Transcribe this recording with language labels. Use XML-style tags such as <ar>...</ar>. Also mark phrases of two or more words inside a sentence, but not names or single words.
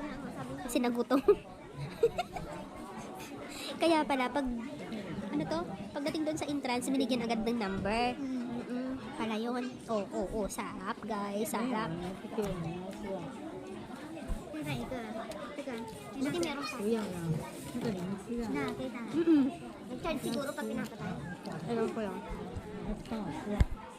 <tl>Kasi nagutom. Kaya pala pag ano to? Pagdating doon sa entrance, binigyan agad ng number. Pala yun. Oo, sarap guys. Sarap. Teka, ito ah. Teka. Buti meron pa.</tl> <zh>不要了，那个零吃啊，</zh> <tl>Nakita. Nag-charge siguro pag pinapatay. Ano ko yun?</tl> <zh>那不好吃啊。</zh>